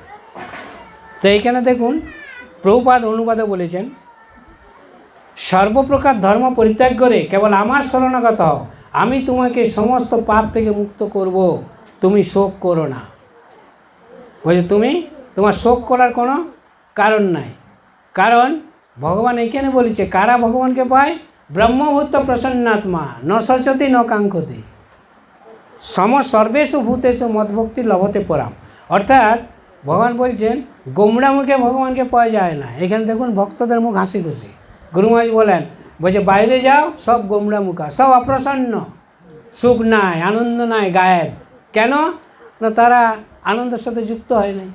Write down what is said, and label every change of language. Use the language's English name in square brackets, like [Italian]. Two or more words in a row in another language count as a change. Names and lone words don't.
[Bangla] তো এইখানে দেখুন প্রভুপাদ অনুবাদে বলেছেন সর্বপ্রকার ধর্ম পরিত্যাগ করে কেবল আমার শরণাগত হও, আমি তোমাকে সমস্ত পাপ থেকে মুক্ত করব, তুমি শোক করো না। বলছে তুমি তোমার শোক করার কোনো কারণ নাই, কারণ ভগবান এইখানে বলেছে কারা ভগবানকে পায়, [Sanskrit] ব্রহ্মভূত প্রসন্নাত্মা ন সচতি ন কাঙ্ক্ষতি সর্বেষু ভূতেষু মদভক্তি লভতে পরাম। [Bangla] অর্থাৎ ভগবান বলছেন গোমড়া মুখে ভগবানকে পাওয়া যায় না। এখানে দেখুন ভক্তদের মুখ হাসি খুশি। গুরু মহারাজ বলেন, বলছে বাইরে যাও সব গোমড়া মুখা, সব অপ্রসন্ন, সুখ নাই, আনন্দ নাই, গায়েব। কেন না তারা আনন্দের সাথে যুক্ত হয় নাই।